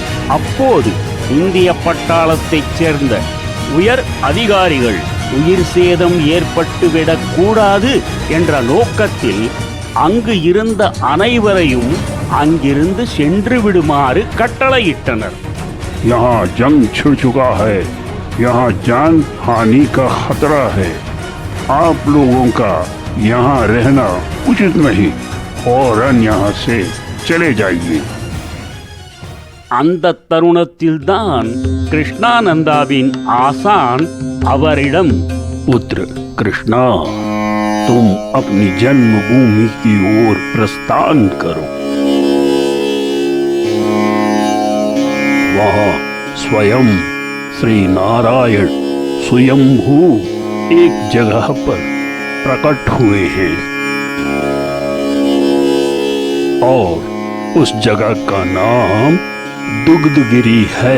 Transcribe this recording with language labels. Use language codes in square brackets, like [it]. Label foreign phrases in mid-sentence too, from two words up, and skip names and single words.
[ta] அப்போது இந்திய பட்டாளத்தைச் சேர்ந்த உயர் அதிகாரிகள் உயிர் சேதம் ஏற்பட்டுவிடக் கூடாது என்ற நோக்கத்தில் அங்கு இருந்த அனைவரையும் அங்கிருந்து சென்று விடுமாறு கட்டளையிட்டனர். [hi] यहाँ जंग छिड़ चुका है, यहाँ जान हानि का खतरा है। आप लोगों का यहाँ रहना उचित नहीं, फौरन यहाँ से चले जाइए। [ta] அந்த தருணத்தில்தான் கிருஷ்ணானந்தாவின் ஆசான் அவரிடம், [hi] पुत्र कृष्णा, तुम अपनी जन्मभूमि की ओर प्रस्थान करो। वहाँ स्वयं श्री नारायण स्वयंभू एक जगह पर प्रकट हुए हैं और उस जगह का नाम दुग्धगिरी है।